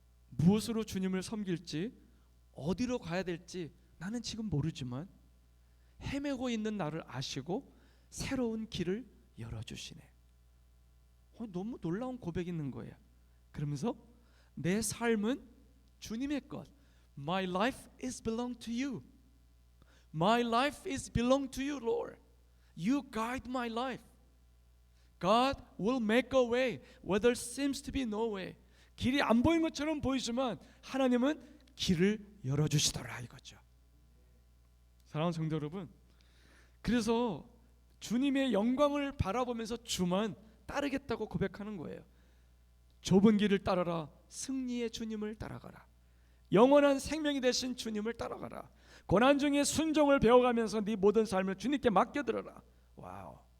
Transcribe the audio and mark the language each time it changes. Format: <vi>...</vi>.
<ko>무엇으로 주님을 섬길지, 어디로 가야 될지 나는 지금 모르지만 헤매고 있는 나를 아시고 새로운 길을 열어주시네. 너무 놀라운 고백이 있는 거예요. 그러면서 내 삶은 주님의 것.</ko> <en>My life is belong to you. My life is belong to you, Lord. You guide my life. God will make a way where there seems to be no way.</en> <ko>길이 안 보이는 것처럼 보이지만 하나님은 길을 열어주시더라 이거죠. 사랑하는 성도 여러분, 그래서 주님의 영광을 바라보면서 주만 따르겠다고 고백하는 거예요. 좁은 길을 따라라, 승리의 주님을 따라가라, 영원한 생명이 되신 주님을 따라가라, 고난 중에 순종을 배워가면서 네 모든 삶을 주님께 맡겨드려라. 와우.</ko>